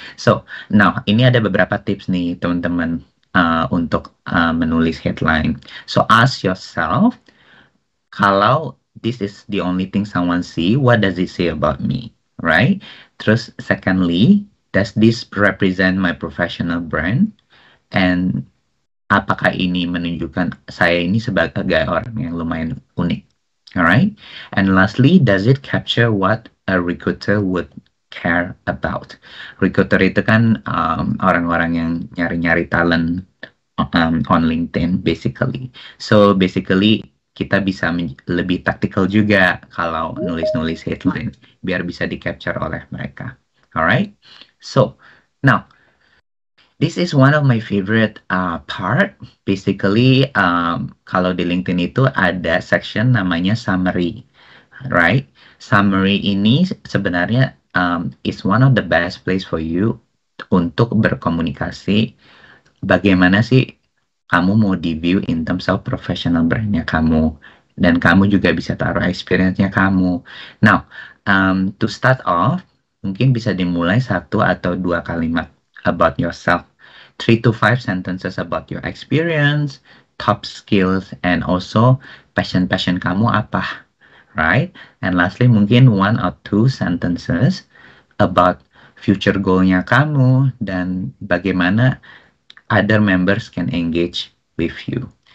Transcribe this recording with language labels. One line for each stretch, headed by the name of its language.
Indonesian: So, now ini ada beberapa tips nih teman-teman untuk menulis headline.
English: So, ask yourself, kalau this is the only thing someone see, what does it say about me, right?
Indonesian: Terus,
English: secondly, does this represent my professional brand?
Indonesian: And apakah ini menunjukkan saya ini sebagai orang yang lumayan unik?
English: Alright, and lastly, does it capture what a recruiter would care about?
Indonesian: Recruiter itu kan orang-orang yang nyari-nyari talent
English: on LinkedIn, basically. So basically
Indonesian: kita bisa lebih tactical juga kalau nulis-nulis headline, biar bisa di-capture oleh mereka.
English: Alright, so now this is one of my favorite part. Basically,
Indonesian: kalau di LinkedIn itu ada section namanya summary, right?
English: Summary
Indonesian: ini sebenarnya
English: is one of the best place for you
Indonesian: untuk berkomunikasi. Bagaimana sih kamu mau di-view
English: in terms of professional
Indonesian: brandnya kamu, dan kamu juga bisa taruh experience-nya kamu.
English: Now, to start off,
Indonesian: mungkin bisa dimulai 1 atau 2 kalimat
English: about yourself, 3 to 5 sentences about your experience, top skills, and also passion
Indonesian: kamu apa,
English: right? And lastly, mungkin 1 or 2 sentences about future goal-nya
Indonesian: kamu dan bagaimana
English: other members can engage with you.